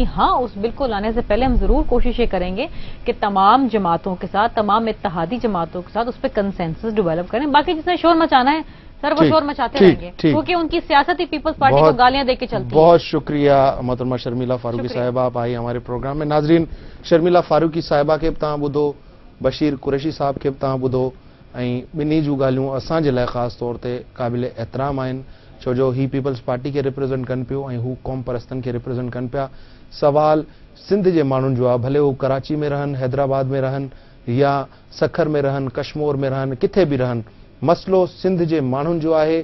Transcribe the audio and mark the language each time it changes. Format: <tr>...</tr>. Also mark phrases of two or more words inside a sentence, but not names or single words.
<ur>ہاں، اس بل کو لانے سے پہلے ہم ضرور کوشش یہ کریں گے کہ تمام جماعتوں کے ساتھ، تمام اتحادی جماعتوں کے ساتھ اس پہ</ur> <en>consensus develop</en> <ur>کریں. باقی جس نے شور مچانا ہے سر وہ شور مچاتے رہیں گے، کیونکہ ان کی سیاست ہی پیپلز پارٹی کو گالیاں دے کے چلتی ہے. بہت شکریہ محترمہ شرمیلا فاروقی صاحبہ، آپ آئی ہمارے پروگرام میں.</ur> <sd>ناظرین، شرمیلا فاروقی صاحبہ کے بھی تاں بدھو، بشیر قریشی صاحب کے بھی تاں بدھو، ॿिन्ही जूं ॻाल्हियूं असांजे लाइ ख़ासि तौर ते क़ाबिल एतिराम आहिनि, छो जो ही पीपल्स पार्टी खे रिप्रेज़ेंट कनि पियो ऐं हू क़ौम परस्तनि खे रिप्रेज़ेंट कनि पिया. सवाल सिंध जे माण्हुनि जो आहे, भले हू कराची में रहनि, हैदराबाद में रहनि, या सखर में रहनि, कश्मीर में रहनि, किथे बि रहनि, मसइलो सिंध जे माण्हुनि जो आहे.</sd>